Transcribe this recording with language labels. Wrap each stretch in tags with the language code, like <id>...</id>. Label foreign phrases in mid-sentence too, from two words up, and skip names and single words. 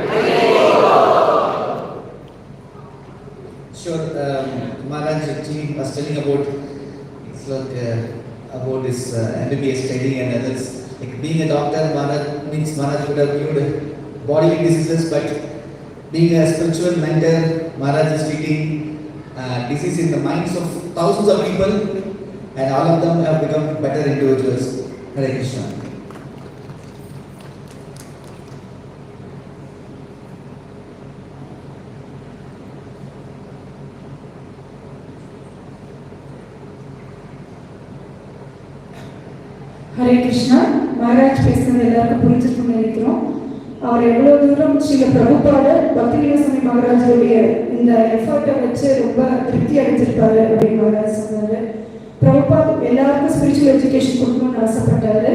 <en>Sure, Maharaj actually was telling about his MBBS study and others. Like being a doctor, Maharaj could have cured bodily diseases, but being a spiritual mentor, Maharaj is treating disease in the minds of thousands of people, and all of them have become better individuals. Hare Krishna.</en> <ta>ஹரே கிருஷ்ணா. மகாராஜ் பேசுனது எல்லாருக்கும் புரிஞ்சிருக்கும்னு நினைக்கிறோம். அவர் எவ்வளோ தூரம் ஸ்ரீ பிரபுபாதர் பக்திவேதாந்த மகாராஜுடைய இந்த எஃபர்ட்டை வச்சு ரொம்ப திருப்தி அடைஞ்சிருப்பாரு அப்படின்னு மகாராஜ் சொன்னார். பிரபுபாத் எல்லாருக்கும்</ta> <en>spiritual education</en> <ta>கொடுக்கணும்னு ஆசைப்பட்டாரு.</ta>